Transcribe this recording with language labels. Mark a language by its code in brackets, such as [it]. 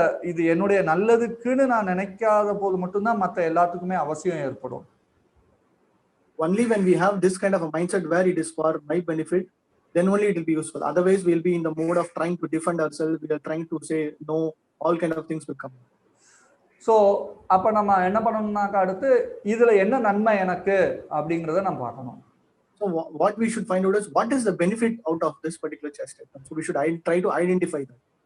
[ta] இது என்னுடைய நல்லதுக்குன்னு நான் நினைக்காத போது மட்டும்தான் மற்ற எல்லாத்துக்குமே அவசியம் ஏற்படும். [en] Only when we have this kind of a mindset where it is for my benefit, then only it will be useful. Otherwise, we'll be in the mode of trying to defend ourselves. We are trying to say no. All kind of things will come. [ta] So அப்போ நம்ம என்ன பண்ணணும்னாக்கா அடுத்து இதுல என்ன நன்மை எனக்கு அப்படிங்கிறத நம்ம பார்க்கணும். [en] So what we should find out is what is the benefit out of this particular chastisement. So we should try to identify that.